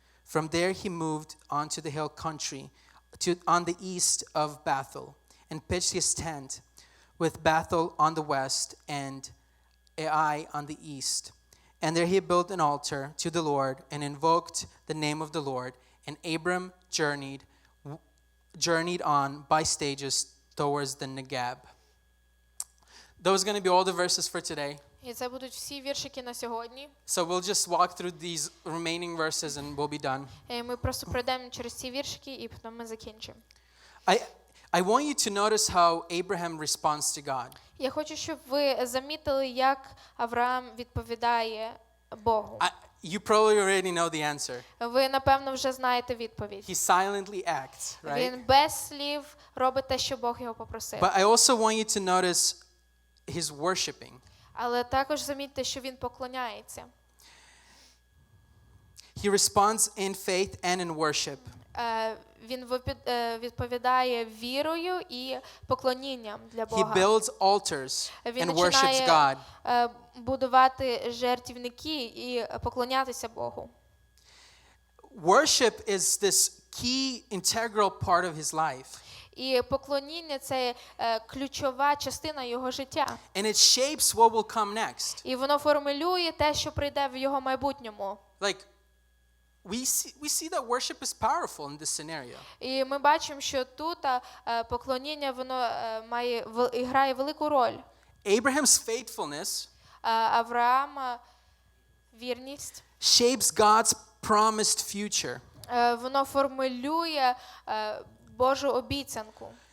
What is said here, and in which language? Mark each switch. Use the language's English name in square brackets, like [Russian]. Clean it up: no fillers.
[English] From there he moved on to the hill country, on the east of Bethel, and pitched his tent, with Bethel on the west and Ai on the east. And there he built an altar to the Lord and invoked the name of the Lord. And Abram journeyed on by stages towards the Negeb. Those are going to be all the verses for today. [Ukrainian] І це будуть всі віршики на сьогодні. [English] So we'll just walk through these remaining verses and we'll be done. [Ukrainian] І ми просто пройдемо через ці віршики і потім ми закінчимо. [English] I want you to notice how Abraham responds to God. [Ukrainian] Я хочу, щоб ви замітили, як Авраам відповідає Богу. [English] You probably already know the answer. [Ukrainian] Ви, напевно, вже знаєте відповідь. [English] He silently acts, right? [Ukrainian] Він без слів робить те, що Бог його попросив. [English] But I also want you to notice his worshiping. [Ukrainian] Але також замітьте, що він поклоняється. [English] He responds in faith and in worship. [Ukrainian] Він відповідає вірою і поклонінням для [English] He [Ukrainian] Бога. [English] builds altars [Ukrainian] Він [English] and worships God. [Ukrainian] починає будувати жертівники і поклонятися Богу. [English] Worship is this key integral part of his life. [Ukrainian] І поклоніння – це ключова частина його життя. [English] And it shapes what will come next. [Ukrainian] І воно формулює те, що прийде в його майбутньому. [English] Like we see that worship is powerful in this scenario. [Ukrainian] І ми бачимо, що тут поклоніння воно грає велику роль. [English] Abraham's faithfulness [Ukrainian] Авраама вірність [English] shapes God's promised future. [Ukrainian] Воно формулює Божу обіцянку.